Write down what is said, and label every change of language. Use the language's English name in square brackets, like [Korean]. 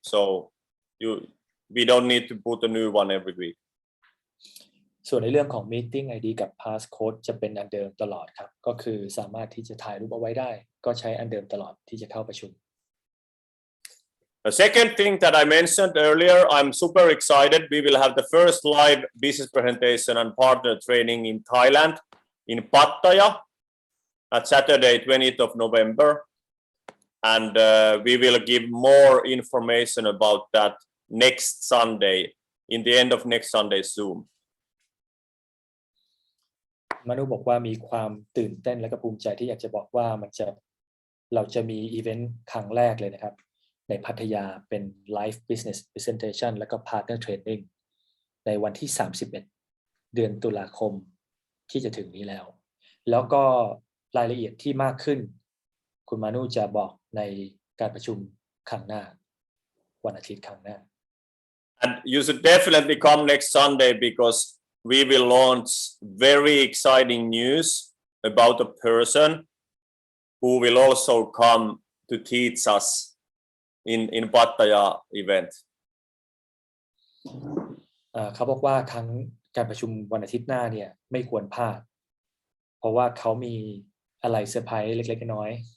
[English] So we don't need to put a new one every week. [Thai] ส่วนในเรื่องของ Meeting ID กับ Passcode จะเป็นอันเดิมตลอดครับก็คือสามารถที่จะถ่ายรูปเอาไว้ได้ก็ใช้อันเดิมตลอดที่จะเข้าประชุม [English] The second thing that I mentioned earlier, I'm super excited. We will have the first live business presentation and partner training in Thailand, in Pattaya, at Saturday, 20th of November. And we will give more information about that next Sunday, in the end of next Sunday's Zoom. [Thai] มานุบอกว่ามีความตื่นเต้นและก็ภูมิใจที่อยากจะบอกว่าเราจะมีอีเวนต์ครั้งแรกเลยนะครับในพัทยาเป็น Live Business Presentation และก็ Partner Training ในวันที่ 31 เดือนตุลาคมที่จะถึงนี้แล้วก็รายละเอียดที่มากขึ้นคุณมานุจะบอกในการประชุมครั้งหน้าวันอาทิตย์ครั้งหน้า [English] And you should definitely come next Sunday because we will launch very exciting news about a person who will also come to teach us in Pattaya event. [Thai] เขาบอกว่าครั้งการประชุมวันอาทิตย์หน้าเนี่ยไม่ควรพลาดเพราะว่าเขามีอะไรเซอร์ไพรส์เล็กๆน้อย